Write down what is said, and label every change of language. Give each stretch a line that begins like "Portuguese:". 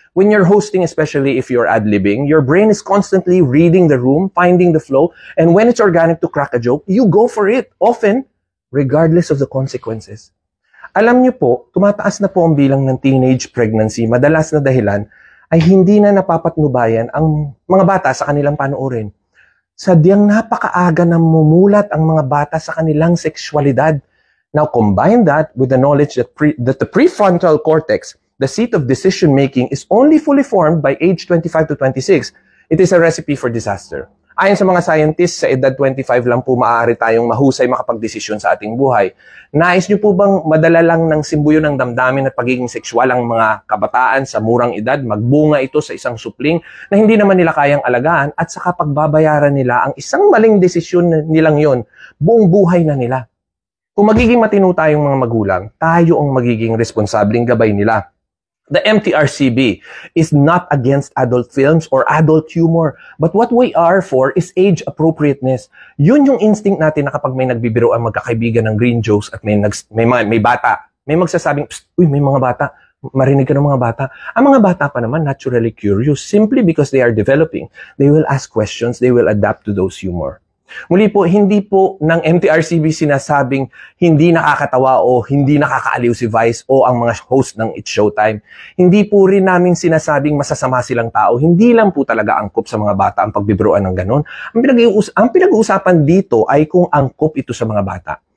English: When you're hosting, especially if you're ad-libbing, your brain is constantly reading the room, finding the flow, and when it's organic to crack a joke, you go for it, often, regardless of the consequences.
Filipino: Alam niyo po, tumataas na po ang bilang ng teenage pregnancy. Madalas na dahilan ay hindi na napapatnubayan ang mga bata sa kanilang panoorin. Sadyang napakaaga na mumulat ang mga bata sa kanilang sexualidad.
English: Now, combine that with the knowledge that the prefrontal cortex, the seat of decision-making, is only fully formed by age 25 to 26. It is a recipe for disaster.
Filipino: Ayon sa mga scientists, sa edad 25 lang po maaari tayong mahusay makapagdesisyon sa ating buhay. Nais niyo po bang madala lang ng simbuyo ng damdamin at pagiging sexual ang mga kabataan sa murang edad, magbunga ito sa isang supling na hindi naman nila kayang alagaan at saka pagbabayaran nila ang isang maling desisyon nilang yon, buong buhay na nila? Kung magiging matino tayong mga magulang, tayo ang magiging responsabling gabay nila.
English: The MTRCB is not against adult films or adult humor, but what we are for is age appropriateness.
Filipino: Yun yung instinct natin na kapag may nagbibiro ang magkakaibigan ng green jokes at may bata, may magsasabing, uy, may mga bata, marinig ka ng mga bata. Ang mga bata pa naman
English: naturally curious simply because they are developing. They will ask questions, they will adapt to those humor.
Filipino: Muli po, hindi po ng MTRCB sinasabing hindi nakakatawa o hindi nakakaaliw si Vice o ang mga host ng It's Showtime. Hindi po rin namin sinasabing masasama silang tao. Hindi lang po talaga angkop sa mga bata ang pagbibiruan ng ganun. Ang pinag-uusapan dito ay kung angkop ito sa mga bata.